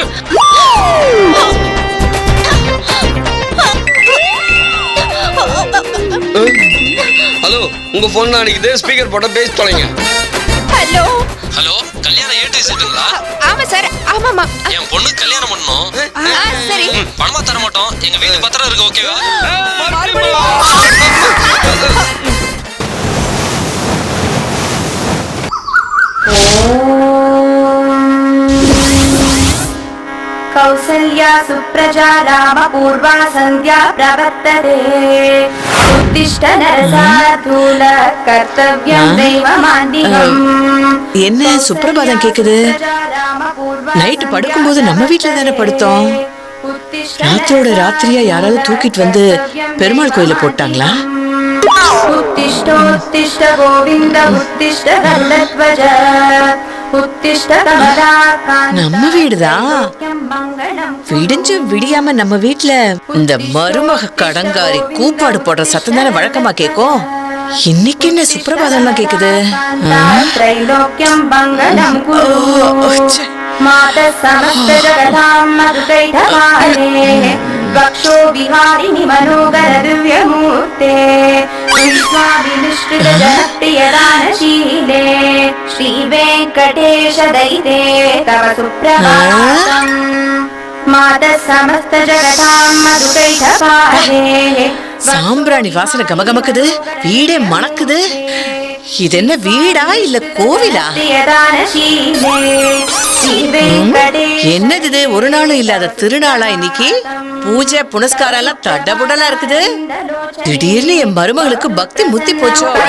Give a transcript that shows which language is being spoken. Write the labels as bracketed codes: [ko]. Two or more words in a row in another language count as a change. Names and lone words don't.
[ta] ஹலோ, உங்க போன் அடிக்குது. ஸ்பீக்கர் போட்டா பேசி தொலைங்க. ஹலோ ஹலோ, கல்யாணம் ஏட்டு செட்டுங்களா? ஆமா சார், ஆமாமா. என் பொண்ணுக்கு கல்யாணம் பண்ணணும். சரி. பணமா தர மாட்டோம். எங்க வீட்டு பத்திரம் இருக்கு, ஓகேவா? [sa] कौसल्या सुप्रजा रामपूर्वा सन्ध्या प्रवर्तते उत्तिष्ठ नरसार्दूल कर्तव्यं दैवमान्तिकम्. [ta] என்ன சுப்பிரபாதம் கேக்குது? நைட்டு படுக்கும்போது நம்ம வீட்டுல தானே படுத்தோம். ராத்திரோட ராத்திரியா யாராவது தூக்கிட்டு வந்து பெருமாள் கோயில போட்டாங்களா? [sa] उत्तिष्ठ गोविन्द उत्तिष्ठ गरुडध्वज उत्तिष्ठ कमलाकान्त. [ta] நம்ம வீடுதான். விடிஞ்சு விடியாம நம்ம வீட்டுல இந்த மருமக கடங்காரி கூப்பாடு போடுற சத்தம் தானே வழக்கமா கேக்கும். இன்னைக்கு என்ன சுப்பிரபாதம்லாம் கேக்குது? [sa] त्रैलोक्यं मङ्गलं कुरु मातः समस्त जगतां मधुकैटमाले वक्षो विहारिणि मनोगर दिव्यमूर्ते विश्वाभिनिष्ठित जनप्रियदानशीले श्रीवेङ्कटेश दयिते तव सुप्रभातम् मातः समस्त जगतां मधुकैटमाले. [ta] சாம்பிராணி வாசனை கமகமக்குது. வீடே மணக்குது. இது என்ன வீடா இல்ல கோவிலா? என்னது இது? ஒரு நாளும் இல்லாத திருநாளா இன்னைக்கு? பூஜை புனஸ்காரம் எல்லாம் தடபுடலா இருக்குது. திடீர்னு என் மருமகளுக்கு பக்தி முத்தி போச்சோ.